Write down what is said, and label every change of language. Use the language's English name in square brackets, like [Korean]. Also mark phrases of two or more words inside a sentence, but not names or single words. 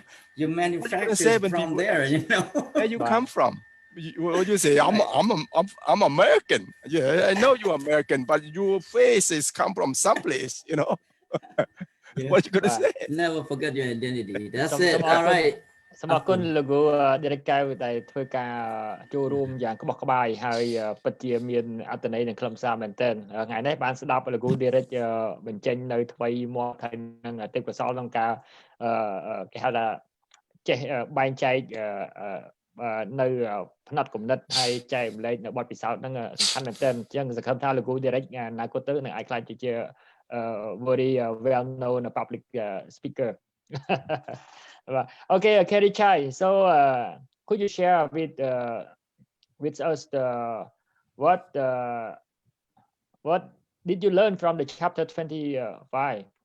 [English] You manufacture from there, you know. Where you come from? You say, I'm American. Yeah, I know you're American, but your face is come from someplace, you know. What you gonna say? Never forget your identity. That's it. All right. [Khmer] សូមអរគុណលោកគ្រូ Derrick កៅដែលធ្វើការចូលរួមយ៉ាងក្បោះក្បាយហើយពិតជាមានអត្ថន័យនិងខ្លឹមសារមែនទែនថ្ងៃនេះបានស្ដាប់លោកគ្រូ Derrick បញ្ចេញនៅថ្មីមកហើយនឹងទេពកោសល្យក្នុងការគេហៅថាចេះបែងចែកនៅផ្នែកគំនិតហើយចែកម្លែកនៅបទពិសោធន៍ហ្នឹងសំខាន់មែនទែនអញ្ចឹងសង្ឃឹមថាលោកគ្រូ Derrick អនាគតទៅនឹងអាចក្លាយជា [English] very well known public speaker. Okay, Kerry Chhay. So could you share with us what did you learn from the chapter 25?